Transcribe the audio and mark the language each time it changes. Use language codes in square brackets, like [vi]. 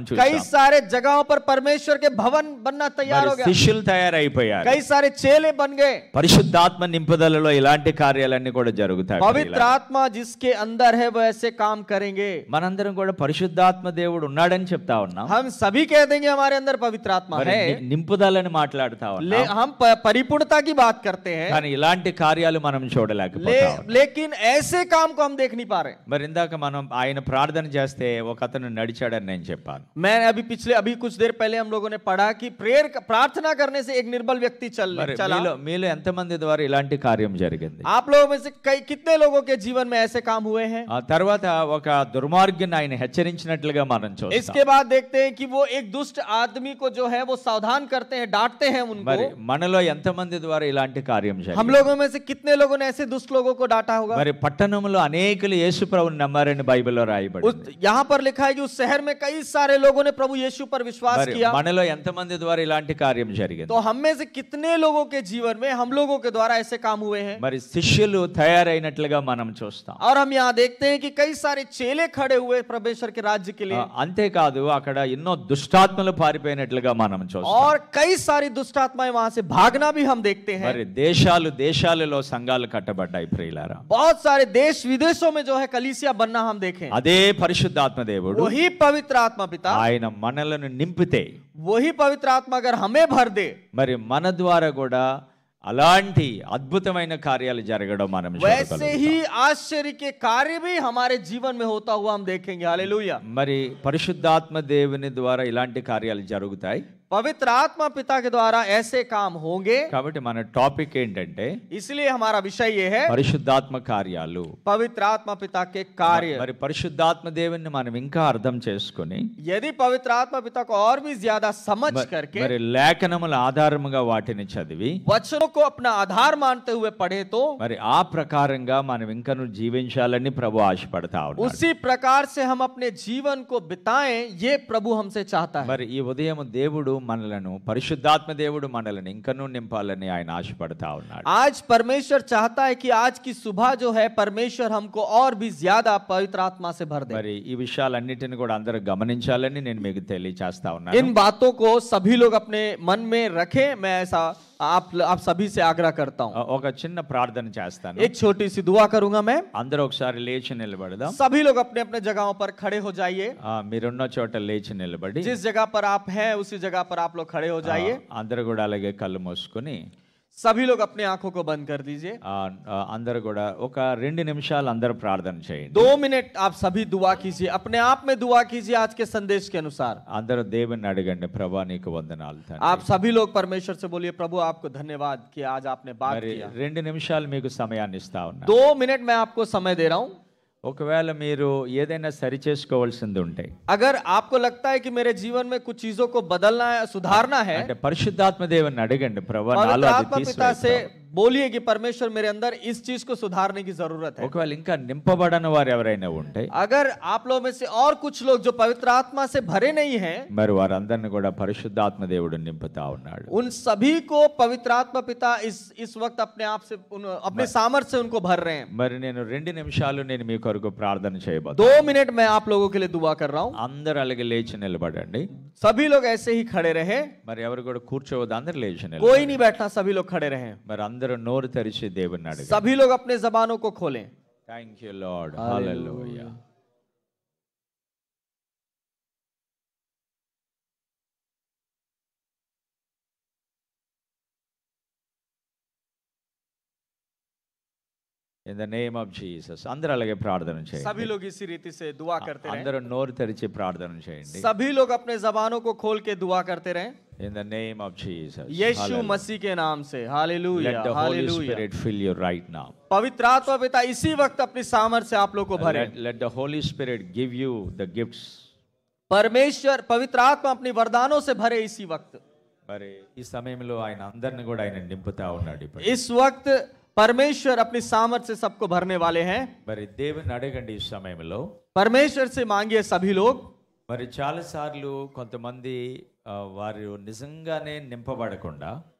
[hi] कई [te] చూస్తాం. [hi] सारे जगहों पर परमेश्वर के भवन बनना तैयार हो [te] మరి [hi] गया, [te] శిష్యులు తయారైపోయారు. [hi] कई सारे चेले बन गए. [te] పరిశుద్ధాత్మ నింపుదలలో ఇలాంటి కార్యాలన్నీ కూడా జరుగుతాయి. [hi] पवित्र आत्मा जिसके अंदर है वो ऐसे काम करेंगे. [te] మనందరం కూడా పరిశుద్ధాత్మ దేవుడు ఉన్నాడని చెప్తా ఉన్నాం. [hi] हम सभी कह देंगे हमारे अंदर पवित्र आत्मा [te] మరి [hi] है, [te] నింపుదలని మాట్లాడుతా ఉన్నాం. [hi] हम परिपूर्णता की बात करते हैं, [te] కానీ ఇలాంటి కార్యాలు మనం చూడలేకపోతాం. [hi] लेकिन ऐसे काम को हम देख नहीं पा रहे. [te] మరి ఇందాక మనం ఆయన ప్రార్థన చేస్తే ఒక అతను నడిచాడని నేను చెప్పాను. [hi] मैं अभी कुछ देर पहले हम लोगों ने पढ़ा कि प्रार्थना करने से एक निर्बल व्यक्ति चला. [te] మీలో ఎంతమంది ద్వారా ఇలాంటి కార్యం జరిగింది? [hi] आप लोगों में से कितने लोगों के जीवन में ऐसे काम हुए हैं? [te] ఆ తర్వాత ఒక దుర్మార్గుని ఆయన హెచ్చరించినట్లుగా మనం చూస్తాం. [hi] इसके बाद देखते हैं कि वो एक दुष्ट आदमी को जो है वो सावधान करते हैं, डांटते हैं उनको. [te] మరి మనలో ఎంతమంది ద్వారా ఇలాంటి కార్యం జరిగింది? [hi] हम लोगों में से कितने लोगों ने ऐसे दुष्ट लोगों को डांटा होगा? [te] మరి పట్టణంలో అనేకులు యేసు ప్రభువుని నమ్మారని బైబిల్లో రాయబడింది. [hi] यहाँ पर लिखा है कि उस शहर में कई सारे लोगों ने प्रभु यीशु पर विश्वास किया. [te] మనలో ఎంతమంది ద్వారా ఇలాంటి కార్యం జరిగింది? [hi] तो हम में से कितने लोगों के जीवन में हम लोगों के द्वारा ऐसे काम हुए हैं? [te] మరి శిష్యులు తయారైనట్లుగా మనం చూస్తాం. [hi] और हम यहाँ देखते हैं कि कई सारे चेले खड़े हुए परमेश्वर के राज्य के लिए. [te] అంతేకాదు అక్కడ ఎన్నో దుష్టాత్మలు పారిపోయినట్లుగా మనం చూస్తాం. [hi] और कई सारी दुष्ट आत्माएं वहां से भागना भी हम देखते हैं. [te] మరి దేశాలలో సంఘాలు కట్టబడ్డాయి ప్రియులారా. [hi] बहुत सारे देश विदेशों में जो है कलीसिया बनना हम देखें. [te] అదే పరిశుద్ధాత్మ దేవుడు, [hi] वही पवित्र आत्मा पिता, [te] ఆయన మనలను నింపితే, [hi] वही पवित्र आत्मा अगर हमें भर दे, [te] మరి మన ద్వారా కూడా అలాంటి అద్భుతమైన కార్యాలు జరగడం మనం [hi] वैसे ही आश्चर्य के कार्य भी हमारे जीवन में होता हुआ हम देखेंगे. हालेलुया. [te] మరి పరిశుద్ధాత్మ దేవుని ద్వారా ఇలాంటి కార్యాలు జరుగుతాయి. [hi] पवित्र आत्मा पिता के द्वारा ऐसे काम होंगे। [te] కాబట్టి మన టాపిక్ ఏంటంటే [hi] इसलिए हमारा विषय ये है [te] పరిశుద్ధాత్మ కార్యాలు. [hi] पवित्र आत्मा पिता के कार्य। [te] మరి పరిశుద్ధాత్మ దేవుని మనం ఇంకా అర్థం చేసుకొని [hi] यदि पवित्र आत्मा पिता को और भी ज्यादा समझ करके [te] మరి లేఖనముల ఆధారముగా వాటిని చదివి [hi] वचनों को अपना आधार मानते हुए पढ़े तो [te] మరి ఆ ప్రకారంగా మనం ఇంకను జీవించాలని ప్రభు ఆశపడతా ఉన్నాడు. [hi] उसी प्रकार से हम अपने जीवन को बिताएं, ये प्रभु हमसे चाहता है। [te] మరి ఈ ఉదయం దేవుడు మనలను పరిశుద్ధాత్మ దేవుడు మనల్ని ఇంకను నింపాలని ఆయన ఆశపడతా ఉన్నాడు. [hi] आज परमेश्वर चाहता है कि आज की सुबह जो है परमेश्वर हमको और भी ज्यादा पवित्र आत्मा से भर दे। [te] మరి ఈ విషయాలన్నిటిని కూడా అందరూ గమనించాలని నేను మీకు తెలియజేస్తా ఉన్నాను. [hi] इन बातों को सभी लोग अपने मन में रखें, मैं ऐसा आप सभी से आग्रह करता हूँ। [te] ఒక చిన్న ప్రార్థన చేస్తాను. [hi] एक छोटी सी दुआ करूंगा मैं। [te] అందరూ ఒకసారి లేచి నిలబడదాం. [hi] सभी लोग अपने अपने जगहों पर खड़े हो जाइए। [te] మీరున్న చోట లేచి నిలబడి [hi] जिस जगह पर आप हैं उसी जगह पर आप लोग खड़े हो जाइए। [te] అందరూ కూడా అలాగే కళ్ళు మూసుకొని [hi] सभी लोग अपने आंखों को बंद कर दीजिए। [te] అందరూ కూడా ఒక 2 నిమిషాలు అందరూ ప్రార్థన చేయండి. [hi] 2 मिनट आप सभी दुआ कीजिए, अपने आप में दुआ कीजिए आज के संदेश के अनुसार। [te] అందరూ దేవుని అడగండి, ప్రభా నీకు వందనాలు తండ్రి. [hi] आप सभी लोग परमेश्वर से बोलिए, प्रभु आपको धन्यवाद कि आज आपने बात किया। [te] 2 నిమిషాలు మీకు సమయాన్ని ఇస్తా ఉన్నా. [hi] 2 मिनट मैं आपको समय दे रहा हूँ। [te] ఒకవేళ మీరు ఏదైనా సరి చేసుకోవాల్సింది ఉంటే, [hi] अगर आपको लगता है कि मेरे जीवन में कुछ चीजों को बदलना है, सुधारना है, [te] అంటే పరిశుద్ధాత్మ దేవుని అడగండి, ప్రభా నాలో [hi] पवित्र [te] అది [hi] आत्मा पिता से बोलिए कि परमेश्वर मेरे अंदर इस चीज को सुधारने की जरूरत है। [te] ఒకవేళ ఇంకా నింపబడని వారు ఎవరైనా ఉంటే, [hi] अगर आप लोगों में से और कुछ लोग जो पवित्र आत्मा से भरे नहीं हैं, [te] మరి వారందరిని కూడా పరిశుద్ధాత్మ దేవుడు నింపుతా ఉన్నాడు. [hi] उन सभी को पवित्र आत्मा पिता इस वक्त अपने आप से अपने सामर्थ्य से उनको भर रहे हैं। [te] మరి నేను 2 నిమిషాలు నేను మీ కొరకు ప్రార్థన చేయబోతున్నాను. [hi] 2 मिनट मैं आप लोगों के लिए दुआ कर रहा हूँ। [te] అందరూ అలాగే లేచి నిలబడండి. [hi] सभी लोग ऐसे ही खड़े रहे, [te] మరి ఎవరు కూడా కూర్చోవద్దు, అందరూ లేచి [hi] कोई [te] నిలబడండి. [hi] नहीं बैठना, सभी लोग खड़े रहे। [te] మరి అందరూ నోరు తెరిచి దేవుని అడగండి. [hi] सभी लोग अपने जबानों को खोलें। [en] Thank you lord, hallelujah. In the name of Jesus. [te] అందరూ అలాగే ప్రార్థన చేయండి. [hi] सभी लोग इसी रीति से दुआ करते रहे। [te] అందరూ నోరు తెరిచి ప్రార్థన చేయండి. [hi] सभी लोग अपने जबानों को खोल के दुआ करते रहे। [en] In the name of Jesus. [hi] यीशु मसीह के नाम से। Hallelujah, [en] Let the Holy [hi] hallelujah. [en] Spirit fill you right now. [hi] पवित्र आत्मा पिता इसी वक्त अपनी सामर्थ्य से आप लोग को भरे। [en] Let the Holy Spirit give you the gifts. [hi] परमेश्वर पवित्र आत्मा अपनी वरदानों से भरे इसी वक्त। [te] మరి ఈ సమయంలో ఆయన అందరిని కూడా ఆయన నింపుతా ఉన్నాడు. ఇప్పుడు [hi] इस वक्त परमेश्वर अपनी सामर्थ्य से सबको भरने वाले हैं। [te] మరి దేవుని అడగండి ఈ సమయంలో. [hi] परमेश्वर से मांगिए सभी लोग। [te] మరి చాలా సార్లు కొంతమంది వారు నిజంగానే నింపబడకుండా,